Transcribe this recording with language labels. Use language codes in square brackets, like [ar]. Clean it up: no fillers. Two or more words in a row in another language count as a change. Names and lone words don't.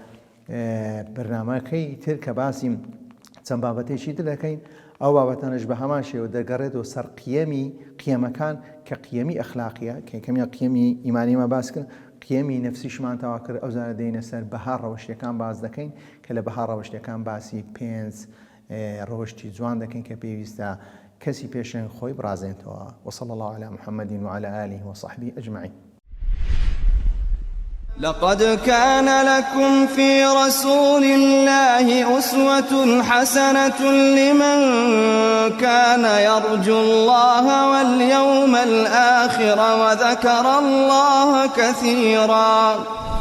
[ckb] بەرنامەکەی تر کە باسیم چەند بابەتێکی تر دەکەین ئەو بابەتانش بە هەمان شێوە دەگەڕێتەوە سەر قیەمەکان کە قیەمی ئەخلاقیە کە یەکەمیان قیەمی ئیمانیمە باس کرد قیەمی نەفسیشمان تەوا کرد ئەو زارە دێنە سەر بەها ڕەوشتەکان باس دەکەین کە لە بەها ڕەوشتەکان باسی 5 ڕەوشتی جوان دەکەین کە پێویستە کەسی پێشەنگ خۆی بڕازێنێتەوە [ar] وصلى الله على محمد وعلى آله وصحبه أجمعين. لقد كان لكم في رسول الله أسوة حسنة لمن كان يرجو الله واليوم الآخر وذكر الله كثيرا.